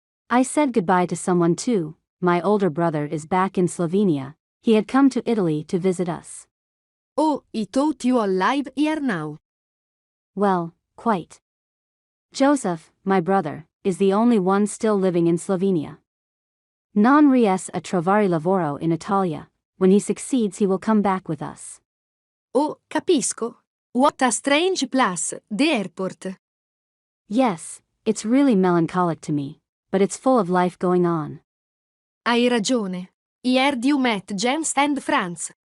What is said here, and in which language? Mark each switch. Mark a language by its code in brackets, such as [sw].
[en] I said goodbye to someone too. My older brother is back in Slovenia. He had come to Italy to visit us. Oh, I thought you all live here now. Well, quite. Joseph, my brother, is the only one still living in Slovenia. [it] Non ries a trovare lavoro in Italia. [en] When he succeeds, he will come back with us. [it] Oh, capisco. [en] What a strange place, the airport. Yes, it's really melancholic to me, but it's full of life going on. [it] Hai ragione. [en] I heard you met James and Franz.